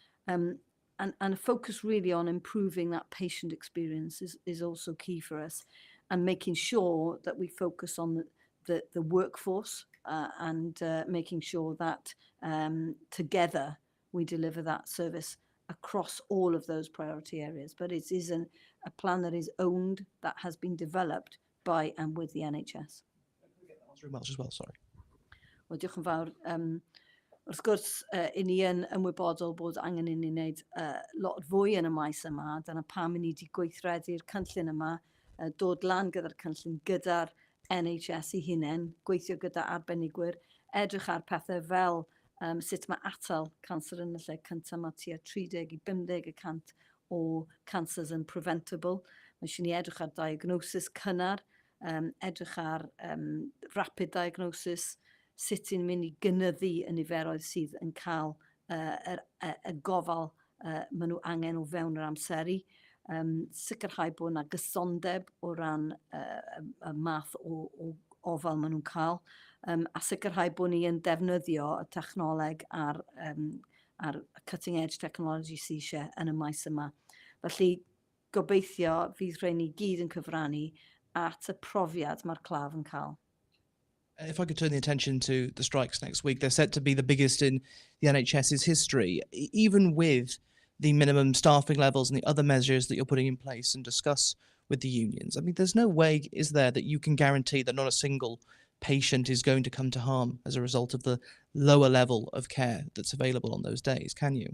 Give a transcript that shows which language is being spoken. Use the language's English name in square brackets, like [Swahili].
[English] And a focus really on improving that patient experience is also key for us, and making sure that we focus on the workforce and making sure that together we deliver that service across all of those priority areas. But it is a plan that is owned, that has been developed by and with the NHS. As well, sorry. [Welsh] Wel, diolch yn fawr. Wrth gwrs, i ni yn ymwybodol bod angen i ni wneud lot fwy yn y maes yma. Dyna pam i ni wedi gweithredu'r cynllun yma, dod lan gyda'r cynllun gyda'r NHS i hunain, gweithio gyda arbenigwyr, edrych ar pethau fel sut mae atal cancer yn y lle cyntaf, mae tua 30 i 50% o cancers yn preventable. Mae eisiau ni edrych ar diagnosis cynnar, edrych ar [English] rapid diagnosis, [Welsh] sut i'n mynd i gynyddu y niferoedd sydd yn cael y gofal maen nhw angen o fewn yr amseru. Sicrhau bod yna gysondeb o ran y math o ofal maen nhw'n cael, a sicrhau bod ni yn defnyddio y technoleg a'r [English] cutting edge technology [Welsh] sydd eisiau yn y maes yma. Felly gobeithio fydd rhaid ni gyd yn cyfrannu at y profiad mae'r claf yn cael. [English] If I could turn the attention to the strikes next week, they're set to be the biggest in the NHS's history. Even with the minimum staffing levels and the other measures that you're putting in place and discuss with the unions. I mean, there's no way, is there, that you can guarantee that not a single patient is going to come to harm as a result of the lower level of care that's available on those days, can you?